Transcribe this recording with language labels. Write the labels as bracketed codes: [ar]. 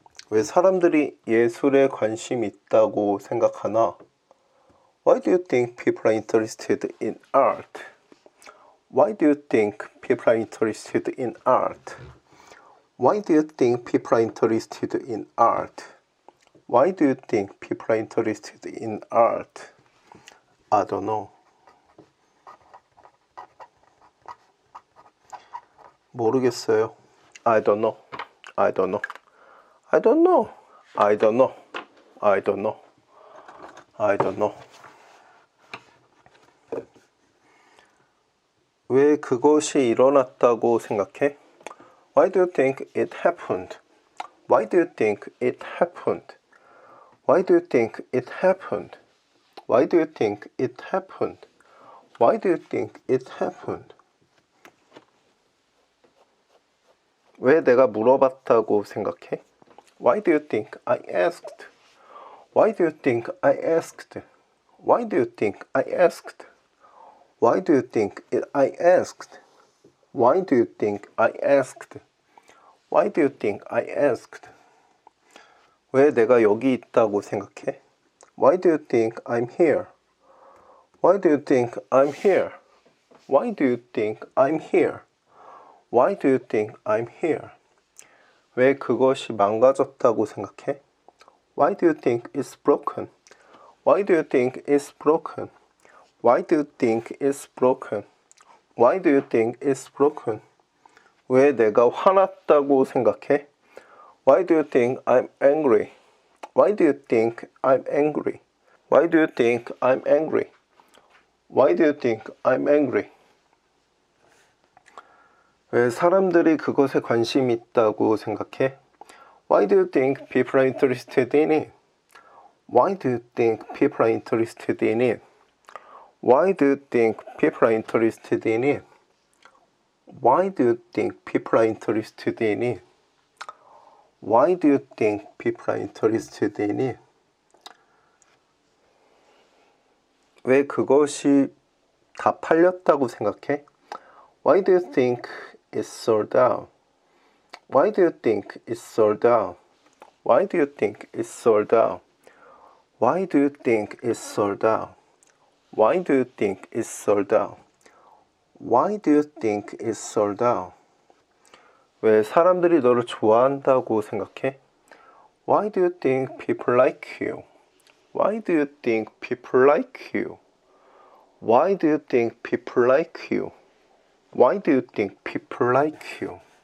[ko] 왜 사람들이 예술에 관심 있다고 생각하나? [en] Why do you think people are interested in art? Why do you think people are interested in art? Why do you think people are interested in art? Why do you think people are interested in art? I don't know. [ko] 모르겠어요. [en] I don't know. I don't know. I don't know. I don't know. I don't know. I don't know. [ko] 왜 그것이 일어났다고 생각해? [en] Why do you think it happened? Why do you think it happened? Why do you think it happened? Why do you think it happened? Why do you think it happened? [ko] 왜 내가 물어봤다고 생각해? [en] Why do you think I asked? Why do you think I asked? Why do you think I asked? Why do you think I asked? Why do you think I asked? Why do you think I asked? [ko] 왜 내가 여기 있다고 생각해? [en] Why do you think I'm here? Why do you think I'm here? Why do you think I'm here? Why do you think I'm here? [ko] 왜 그것이 망가졌다고 생각해? [en] Why do you think it's broken? Why do you think it's broken? Why do you think it's broken? Why do you think it's broken? [ko] 왜 내가 화났다고 생각해? [en] Why do you think I'm angry? Why do you think I'm angry? Why do you think I'm angry? Why do you think I'm angry? [ko] 왜 사람들이 그것에 관심이 있다고 생각해? [en] Why do you think people are interested in it? Why do you think people are interested in it? Why do you think people are interested in it? Why do you think people are interested in it? Why do you think people are interested in it? [ko] 왜 그것이 다 팔렸다고 생각해? [en] Why do you think it's sold out? Why do you think it's sold out? Why do you think it's sold out? Why do you think it's sold out? Why do you think it's sold out? Why do you think it's sold out? [ko] 왜 사람들이 너를 좋아한다고 생각해? [en] Why do you think people like you? Why do you think people like you? Why do you think people like you? Why do you think people like you?